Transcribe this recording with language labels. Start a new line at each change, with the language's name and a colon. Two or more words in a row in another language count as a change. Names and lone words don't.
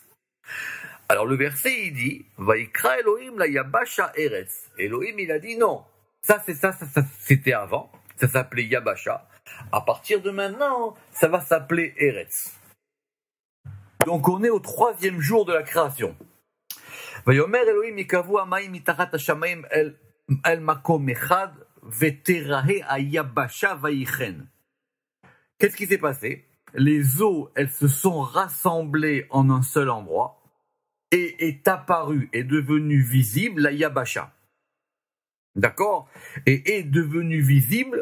French: Alors le verset, il dit,
Hebrew: ויקרא אלהים ליבשה ארץ.
French: Elohim, il a dit non. Ça, c'était avant. Ça s'appelait Yabasha. À partir de maintenant, ça va s'appeler Eretz. Donc on est au 3e jour de la création.
Hebrew: ויאמר אלהים יקוו המים מתחת השמים אל מקום אחד ותראה היבשה ויהי כן.
French: Qu'est-ce qui s'est passé? Les eaux, elles se sont rassemblées en un seul endroit et est apparue, est devenue visible la Yabasha. D'accord? Et est devenue visible.